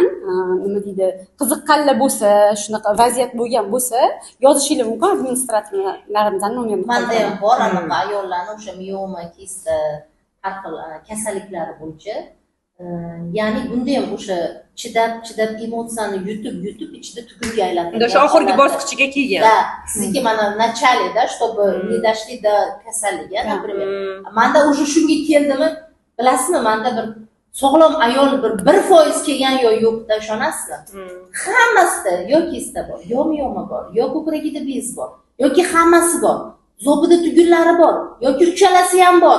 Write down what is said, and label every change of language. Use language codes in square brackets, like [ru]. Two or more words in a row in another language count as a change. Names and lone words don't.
[uz] Nima deydi, qiziqqanlar bo'lsa, shunaqa vaziyat bo'lgan bo'lsa, yozishingiz mumkin administratorlarimizdan nomer. Menda ham bor anaqa ayollarning o'sha mioma, kista, har xil kasalliklari bo'yicha. Ya'ni bunda ham o'sha chidab emotsiyani yutib ichida tugunga aylantirgan. O'sha oxirgi bosqichiga kelgan. [ru] Да, [uz] sizniki mana [ru] начале-da, чтобы не дошли до kasalliga, например. [uz] Menda уже shunga keldimi? Bilasizmi, menda bir sog'lom ayol bir 1% kelgan yo'qda, ishonasizmi? Hammasida yo kista bor, yo mioma bor, yo ko'kragida bez bor, yoki hammasi bor. Zobida tugunlari bor, yoki uchalasi ham bor.